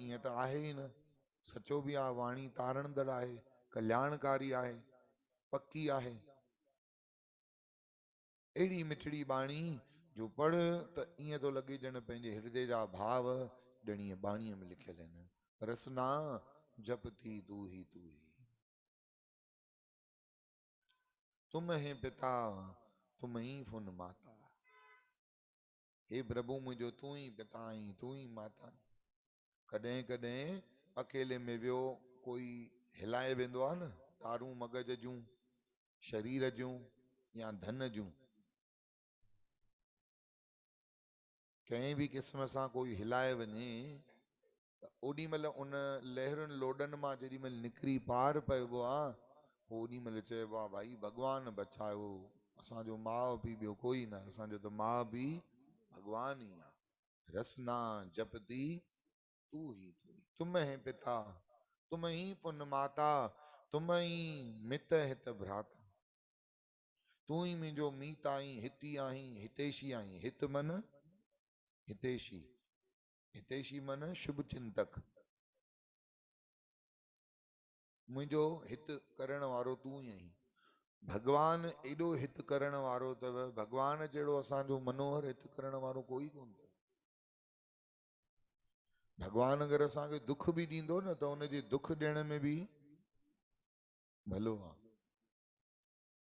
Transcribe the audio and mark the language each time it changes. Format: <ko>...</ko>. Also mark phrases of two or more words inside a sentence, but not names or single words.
<sd>ईअं त आहे ई न, सचो भी आहे, वाणी तारणदड़ आहे, कल्याणकारी आहे, पक्की आहे। अहिड़ी मिठड़ी बाणी जो पढ़ त ईअं थो लॻे ॼण पंहिंजे हृदय जा भाव ॼणीअ बाणीअ में लिखियल आहिनि।</sd> <hi>रसना जपती तू ही तू ही, तुम है पिता तुम ही फुन माता,</hi> <sd>हे प्रभु मुंहिंजो तू ही पिता आहीं तू ही माता आहीं।</sd> <hi>कॾहिं कॾहिं अकेले में वियो कोई हिलाए वेंदो आहे न, तारूं मगज जूं शरीर जूं या धन जूं, कंहिं भी क़िस्म सां कोई हिलाए वञे त ओॾी महिल उन लहरुनि लोॾनि मां जेॾी महिल निकिरी पार पइबो आहे, पोइ ओॾी महिल चइबो आहे भाई भॻवान बचायो, असांजो माउ पीउ ॿियो कोई न, असांजो त माउ पीउ भॻवान ई आहे। रसना जपती</hi> <sd>तू ही तू ही, तुम है पिता तुम ही पुन माता, तुम ही मित हित भ्राता, तू ही मुंहिंजो मीत आहीं, हिती आहीं, हितेशी आहीं। हित मन हितेशी, हितेशी मन शुभ चिंतक, मुंहिंजो हित करण वारो तू ई आहीं। भगवान एॾो हित करण वारो अथव, भगवान जहिड़ो असांजो मनोहर हित करण वारो कोई कोन अथव। भगवान अगरि असांखे दुख भी ॾींदो न त उनजे दुख ॾियण में भी भलो आहे।</sd>